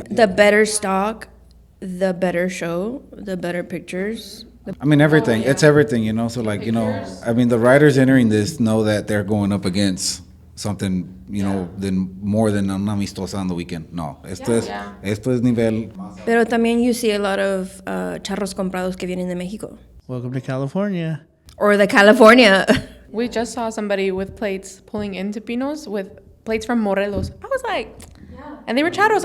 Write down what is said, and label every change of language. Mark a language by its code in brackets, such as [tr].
[en] The better stock, the better show, the better pictures. I mean, everything. It's everything, you know. So like, you know, I mean, the riders entering this know that they're going up against something, you know, more than [es] una amistosa [en] on the weekend. [es] No, esto es nivel. Pero también [en] you see a lot of [es] charros comprados que vienen de Mexico. [en] Welcome to California. Or the California. We just saw somebody with plates pulling into Pinos with plates from Morelos. I was like, and they were charros.